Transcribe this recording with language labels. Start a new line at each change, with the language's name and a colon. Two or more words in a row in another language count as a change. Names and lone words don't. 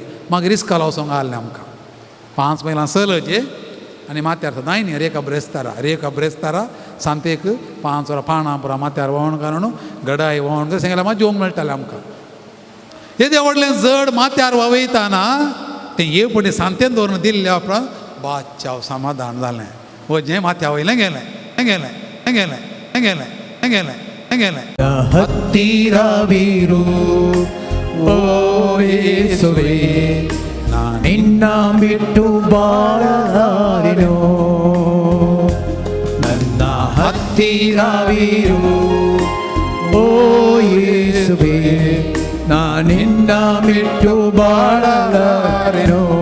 Konkani: मागीर रिस्का लावसोंक आहलें आमकां. 5 मैलां चलचें आनी माथ्यार नाय न्ही रेका ब्रेस्तारा सांतेक 5 वरां पानां पुरा माथ्यार व्हांवण काडून घडाई व्हांवण तशें गेल्यार मागीर जेवंक मेळटालें आमकां. येदें व्हडलें जड माथ्यार वावयताना तें हे फुडें सांतेन दवरून दिल्ल्या उपरांत बादचाव समाधान जालें. जें माथ्या वयलें गेलें गेलें गेलें गेलें
Kannada: ಹತ್ತಿರವಿರು ಓ ಯೇಸುವೇ, ನಿನ್ನ ಬಿಟ್ಟು ಬಾಳಲಾರೆನೋ. ನನ್ನ ಹತ್ತಿರವಿರು ಓ ಯೇಸುವೇ, ನಿನ್ನ ಬಿಟ್ಟು ಬಾಳಲಾರೆನೋ.